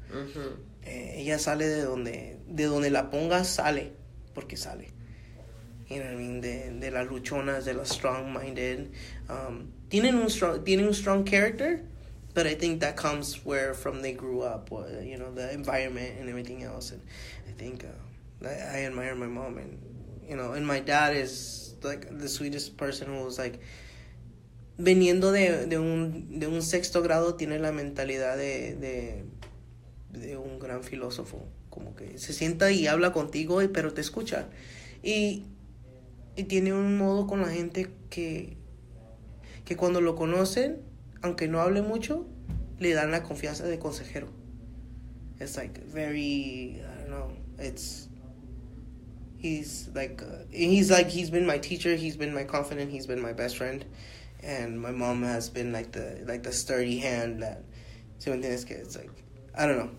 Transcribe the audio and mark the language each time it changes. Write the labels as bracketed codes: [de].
[es] Mm-hmm. Ella sale de donde la pongas, sale, porque sale. [en] you know what I mean, [es] de las luchonas, de las strong-minded. Tienen un [en] strong character, but I think that comes from they grew up, or, you know, the environment and everything else. And I think I admire my mom, and, you know, and my dad is like the sweetest person who was like, [es] veniendo de un sexto grado, tiene la mentalidad de un gran filósofo, como que se sienta y habla contigo, pero te escucha, y tiene un modo con la gente que cuando lo conocen, aunque no hable mucho, le dan la confianza de consejero. [en] It's like very, I don't know, he's been my teacher, he's been my confidant, he's been my best friend, and my mom has been like the sturdy hand that, so it's like, I don't know.